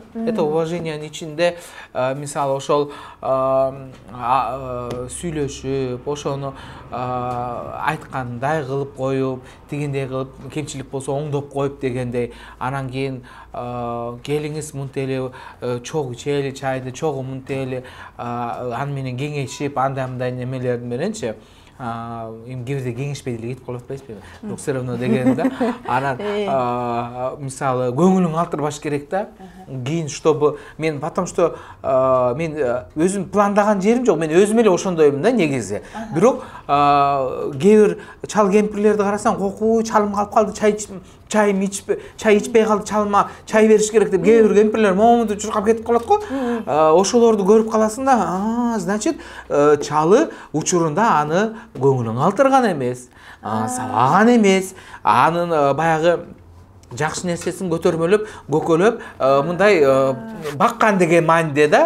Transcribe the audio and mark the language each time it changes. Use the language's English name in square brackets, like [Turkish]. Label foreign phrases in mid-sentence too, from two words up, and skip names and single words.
[Kyrgyz] Это уважениянын ичинде мисалы ошол сүйлөшүп, ошону айткандай кылып коюп, тигиндей кылып, кемчилик болсо оңдоп коюп дегендей, анан кийин келиңиз мынтип эле чогуу ичели чайды, чогуу мынтип эле аны менен кеңешип, андай мындай немелер мененчи эми кээ бирде кеңешпей деле кетип калып атпайсызбы? Бирок [Russian] все равно [Kyrgyz] дегенде анан мисалы көңүлүң алтырбаш керек да. Кийин чтобы мен [Russian] потому что [Kyrgyz] мен өзүм пландаган жерим жок. Мен өзүм эле ошондоймун да негизи. Бирок кээ бир чал кемпирлерди карасаң, кокуу чалым калып калды, чай ичпей калды, чалыма чай бериш керек деп кээ бир кемпирлер момунду чуркап кетип калат го. Ошолорду көрүп каласың да, значит, чалы учурунда аны көңүлүң алтырган эмес, сабаган эмес, анын баягы жакшы нерсесин көтөрмөлөп, көкөлөп, мындай баккан деген мааниде да.